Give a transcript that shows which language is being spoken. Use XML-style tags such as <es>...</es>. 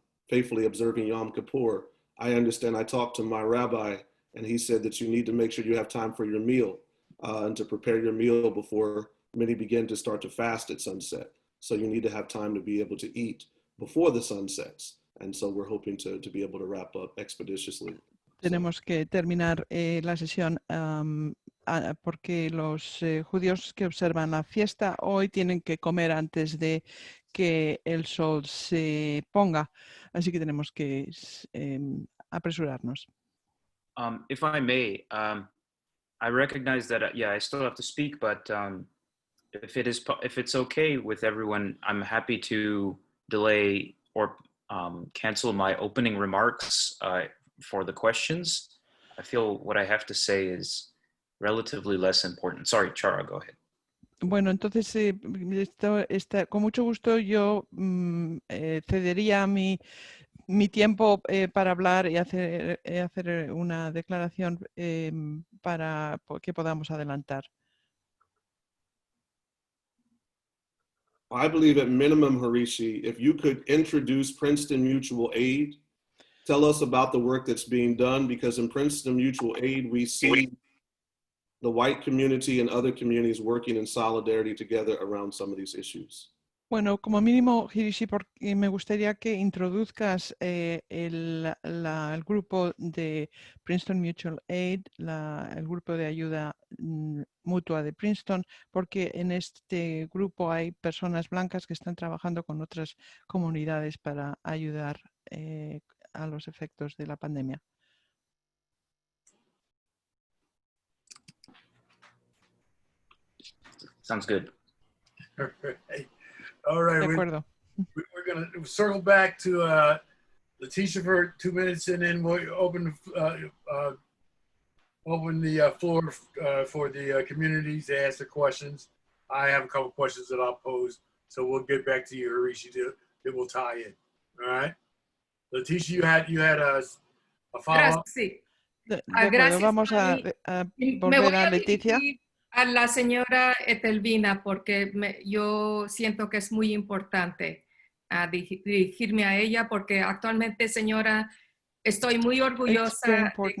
<en>faithfully observing Yom Kippur. I understand I talked to my rabbi and he said that you need to make sure you have time for your meal and to prepare your meal before many begin to start to fast at sunset. So you need to have time to be able to eat before the sun sets. And so we're hoping to be able to wrap up expeditiously.</en> <es>Tenemos que terminar la sesión porque los judíos que observan la fiesta hoy tienen que comer antes de que el sol se ponga. Así que tenemos que apresurarnos.</es> <en>If I may, I recognize that, yeah, I still have to speak, but if it's okay with everyone, I'm happy to delay or cancel my opening remarks for the questions. I feel what I have to say is relatively less important. Sorry, Chara, go ahead.</en> <es>Bueno, entonces, con mucho gusto yo cedería mi tiempo para hablar y hacer una declaración para que podamos adelantar.</es> <en>I believe at minimum, Harishi, if you could introduce Princeton Mutual Aid, tell us about the work that's being done, because in Princeton Mutual Aid, we see the white community and other communities working in solidarity together around some of these issues.</en> <es>Bueno, como mínimo, Hirishi, me gustaría que introduzcas el grupo de Princeton Mutual Aid, el grupo de ayuda mutua de Princeton, porque en este grupo hay personas blancas que están trabajando con otras comunidades para ayudar a los efectos de la pandemia.</es> <en>Sounds good. All right. We're going to circle back to Letitia for 2 minutes, and then we'll open the floor for the communities to ask the questions. I have a couple questions that I'll pose, so we'll get back to you, Harishi, that will tie in. All right. Letitia, you had a follow-up?</en> <es>Sí. Gracias. Vamos a volver a Leticia. A la señora Etelvina, porque yo siento que es muy importante dirigirme a ella, porque actualmente, señora, estoy muy orgullosa</es>